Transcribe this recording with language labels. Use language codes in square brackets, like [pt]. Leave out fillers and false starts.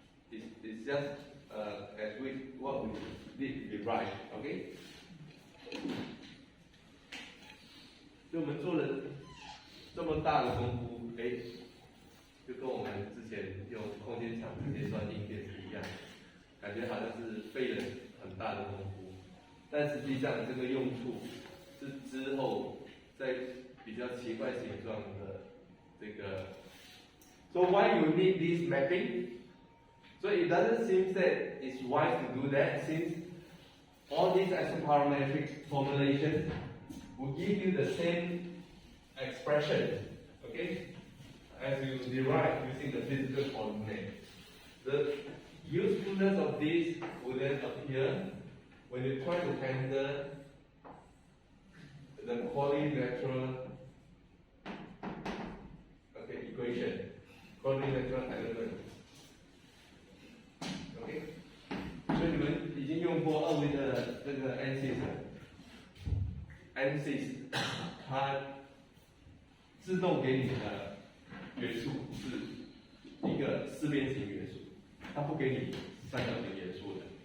[en] It's just as with what we did right. Okay. [zh] 所以我们做了这么大的功夫，就跟我们之前用空间场直接算应变是一样，感觉好像是费了很大的功夫，但实际上这个用处是之后在比较奇怪形状的这个。 [en] So why you need this mapping? So it doesn't seem that it's wise to do that since all these isoparametric formulations will give you the same expression, okay, as you derive using the physical coordinate. The usefulness of this will then appear when you try to handle the quadrilateral equation, quadrilateral element. [zh] OK， 所以你们已经用过2维的这个 ANSYS， 它自动给你的元素是一个四边形元素，它不给你三角形元素的。